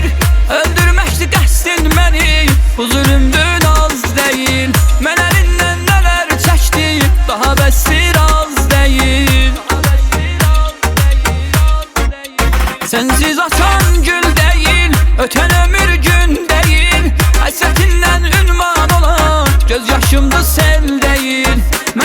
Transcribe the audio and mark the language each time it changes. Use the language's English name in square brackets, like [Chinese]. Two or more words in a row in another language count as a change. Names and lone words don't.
[Turkish] Öldürmekti qəsdin beni, bu zulümdür az değil. [Azerbaijani] Mən əlindən nələr çəkdim, daha bəsdir [Turkish] az değil. Sensiz açan gül değil, öten ömür gün değil. [Azerbaijani] Həsrətindən ünvan olan göz yaşımdı [Turkish] sel değil.